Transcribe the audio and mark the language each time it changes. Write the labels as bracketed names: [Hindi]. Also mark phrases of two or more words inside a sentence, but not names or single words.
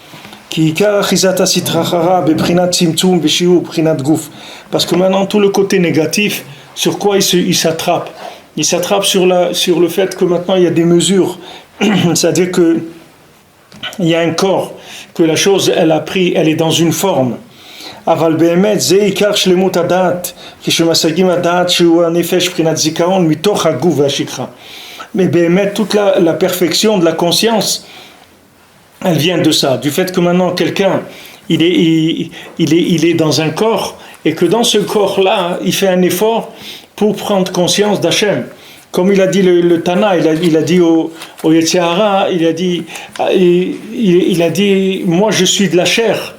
[French] Parce que maintenant, tout le côté négatif, sur quoi il s'attrape? Il s'attrape sur le fait que maintenant, il y a des mesures. C'est-à-dire que il y a un corps, que la chose, elle est dans une forme. [Hebrew] אבל באמת זה עיקר שלמות הדעת, כשמשגים הדעת שהוא הנפש מבחינת זיכרון מתוך הגוף והשכחה. [French] Mais באמת toute la perfection de la conscience, elle vient de ça, du fait que maintenant quelqu'un il est dans un corps, et que dans ce corps-là il fait un effort pour prendre conscience d'Hachem. Comme il a dit le Tana, il a dit au Yetziara, il a dit moi je suis de la chair.